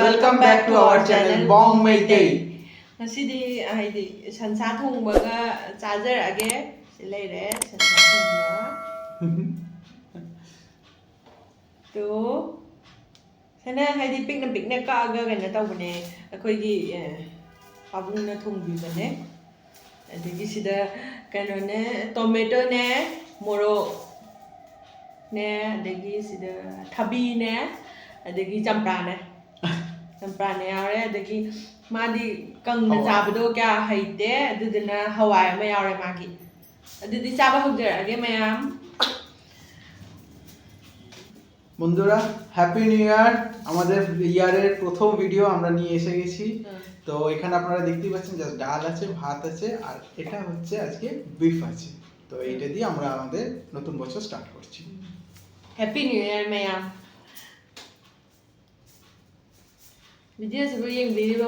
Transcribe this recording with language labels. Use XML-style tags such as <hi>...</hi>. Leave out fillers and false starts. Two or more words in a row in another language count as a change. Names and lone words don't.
<en>Welcome back to our channel Bong Meitei.</en> <mni>Masidi haidi sansa thongbaga chajarage silaire sansa thongba to sana haidi pikna kaaga gana tawbane akoigi pabungna thongbibane adigi sida kanone tomato ne moro ne adigi sida thabi ne adigi champra ne champra ne yare adigi madi kangna chabado kya haite aduduna hawai ama yare magi adudi chaba hogjarage mayam</mni> <en>বন্ধুরা happy new year.</en> <bn>আমাদের ইয়ারের প্রথম ভিডিও আমরা নিয়ে এসে গেছি। তো এখানে আপনারা দেখতেই পাচ্ছেন জাস্ট ডাল আছে, ভাত আছে, আর এটা হচ্ছে আজকে বিফ আছে। তো এইটা দিয়ে আমরা আমাদের নতুন বছর স্টার্ট করছি।</bn> <en>happy new year</en> <mni>mayam video sibu yengbiriba</mni>